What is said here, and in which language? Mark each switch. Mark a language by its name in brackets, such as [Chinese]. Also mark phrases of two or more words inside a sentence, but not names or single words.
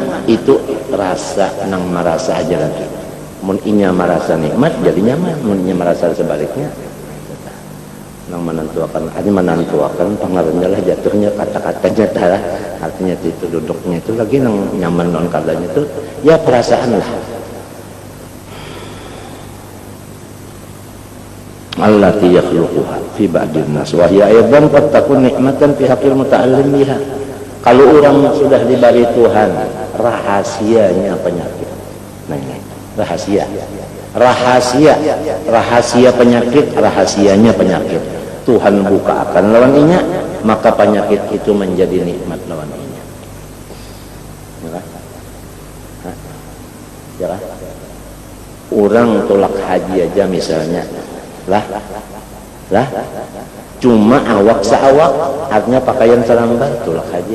[Banjar] itu rasa nang merasa aja lagi mun inya merasa nikmat jadi nyaman mun inya merasa sebaliknya nang menentukan pengaruhnya lah jatuhnya kata-katanya dah artinya itu duduknya itu lagi nang nyaman non kadanya itu ya perasaan lah [Arabic] التي يخلقها في بعض الناس وهي أيضا قد تكون نعمة في حق المتعلم بها [Banjar] kalau orang sudah diberi Tuhan rahasianya penyakit. Nah ini rahasia penyakit, rahasianya penyakit. Tuhan bukakan lawan inya, maka penyakit itu menjadi nikmat lawan inya. Ya kan? Ya kan? Orang tolak haji aja misalnya, lah, cuma awak seawak, artinya pakaian selambar tolak haji.